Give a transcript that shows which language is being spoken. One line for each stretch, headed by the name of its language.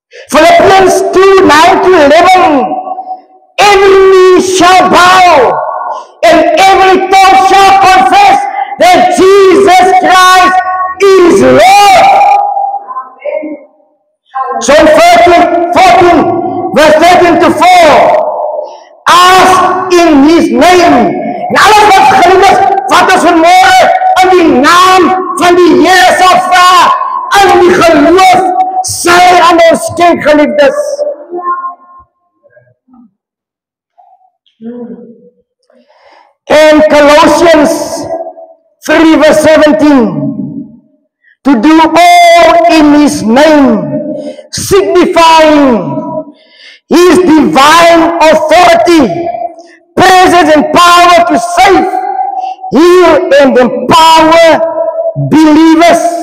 English: Philippians 2 9 to 11, every knee shall bow and every tongue shall confess that Jesus Christ is Lord. John 14 verse 13 to 4, ask in His name.
Afrikaans: En alles wat geliefd is, wat ons vanmorgen in die naam van die Here sal vra, in die geloof sy aan ons skenk, geliefdes.
English: In Colossians 3 verse 17, to do all in His name, signifying His divine authority, presence and power to save, heal and empower believers.